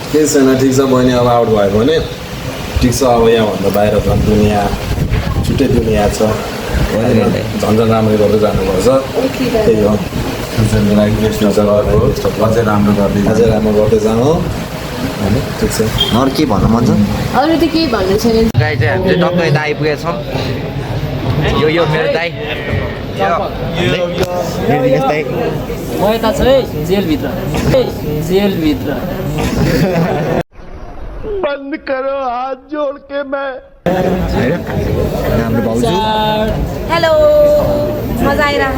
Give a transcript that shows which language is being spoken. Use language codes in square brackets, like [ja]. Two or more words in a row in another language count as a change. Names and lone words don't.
[ne] केही छैन ठिक छ बहिनी अब आउट भयो भने ठिक छ अब यहाँभन्दा बाहिर झन् दुनियाँ छुट्टै दुनियाँ छ झन् राम्रो गर्दै जानुपर्छ त्यही हो अझै राम्रो गर्दै जानु होइन ठिक छ अरू के भन्नु मन छ अरू त केही भन्नु छैन गाई चाहिँ हामी चाहिँ टक्कै यता आइपुगेका छौँ यो मेरो दाइ मेरो दिनेश दाइ म यता छु है जेलभित्र जेलभित्र [hi] बंद करो हाथ जोड़ के मैं [ne] होइन हाम्रो भाउजू हेलो मजा आइरहेको